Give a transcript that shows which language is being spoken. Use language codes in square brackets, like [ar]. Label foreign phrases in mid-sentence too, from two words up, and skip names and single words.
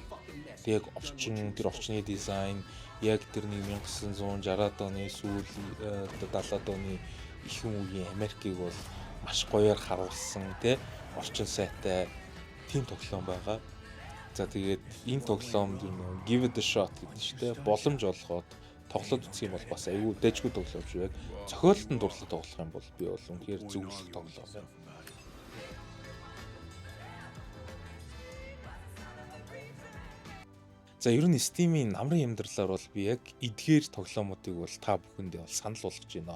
[mn] Тэг яг тэр орчны дизайн яг тэр 1960-аад оны сүүл 70-аад оны ихэнх үеийн Америкийг бол маш гоёор харуулсан тий орчин сайтай тийм тоглоом байгаа. За тэгээд энэ тоглоомд [en] give it a shot [mn] гэдэг чинь тий боломж олгоод тоглоод үзэх юм бол бас аюу дэжгүй тоглоом шүү. Яг зохиолд нь дурлал тоглох юм бол би бол үнэхээр зөвлөх тоглоом байна. За ер нь Steam-ийн намрын амьдралаар бол би яг эдгээр тоглоомуудыг бол та бүхэндээ бол санал болгож байна.